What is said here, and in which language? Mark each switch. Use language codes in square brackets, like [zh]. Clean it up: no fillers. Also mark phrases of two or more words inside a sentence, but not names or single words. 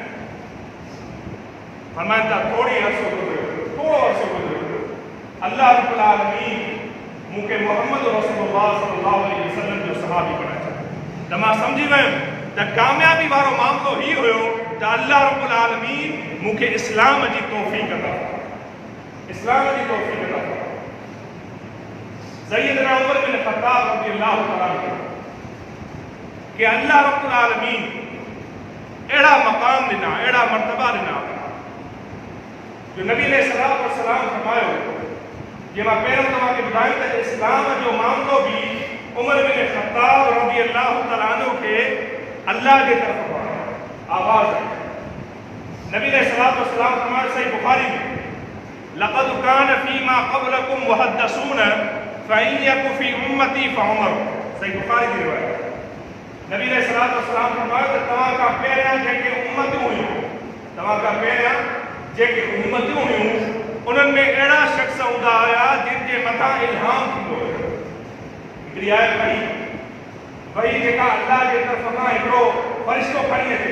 [sd] फरमाइनि था थोरो अर्सो गुज़रियो, [ar] الله رب العالمين [sd] मूंखे मोहम्मद रसूलुल्लाह [ar] صلى الله عليه وسلم [sd] जो सहाबी बणाए छॾियो। त मां सम्झी वियुमि त कामयाबी वारो मामिलो ही हुयो त [ar] الله رب العالمين [sd] मूंखे इस्लाम जी तौफ़ीक़ अता, इस्लाम जी तौफ़ीक़ अता। सय्यदना उमर बिन ख़त्ताब [ar] رضي الله تعالى [sd] कि [ar] الله رب العالمين [sd] अहिड़ा मक़ाम ॾिना, अहिड़ा मर्तबा ॾिना जो नबी [ar] عليه الصلاة والسلام [sd] फरमायो, जे मां पहिरियों तव्हांखे ॿुधायो त इस्लाम जो मामिलो बि उमर बिन ख़त्ताब [ar] رضي الله تعالى عنه [sd] खे अल्लाह जे तरफ़ आवाज़ आई। नबी [ar] عليه الصلاة والسلام [sd] फरमायो सही बुखारी में, [ar] لقد كان فيما قبلكم محدثون فإن يك في أمتي فعمر. [sd] सही बुखारी जी रिवायत। नबी [ar] عليه الصلاة والسلام [sd] फरमायो त तव्हां खां पहिरियां जेके उम्मतूं हुयूं, तव्हां खां पहिरियां जेके उम्मतूं हुयूं, उन्हनि में अहिड़ा शख़्स हूंदा हुया जिन जे मथां इल्हाम थींदो हुयो। हिकिड़ी आहे भई जेका अल्लाह जे तरफ़ खां हिकिड़ो फ़रिश्तो खणी अचे।